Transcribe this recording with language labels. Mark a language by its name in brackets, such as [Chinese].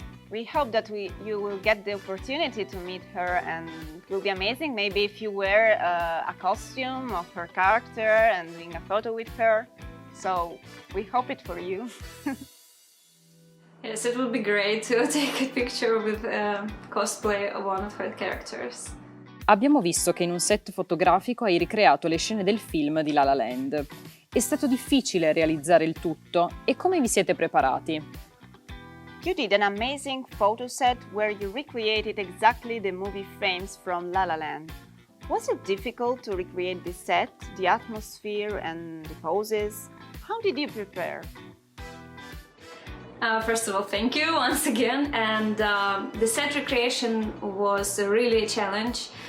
[English] We hope that you will get the opportunity to meet her, and it will be amazing maybe if you wear a costume of her character and doing a photo with her. So we hope it for you. Yes, it would be great to take a picture with cosplay of one of her characters. [Italian] Abbiamo visto che in un set fotografico hai ricreato le scene del film di LaLaLand. È stato difficile realizzare il tutto e come vi siete preparati? [English] You did an amazing photo set where you recreated exactly the movie frames from LaLaLand. Was it difficult to recreate the set, the atmosphere and the poses? How did you prepare? First of all, thank you once again, and the set recreation was really a challenge.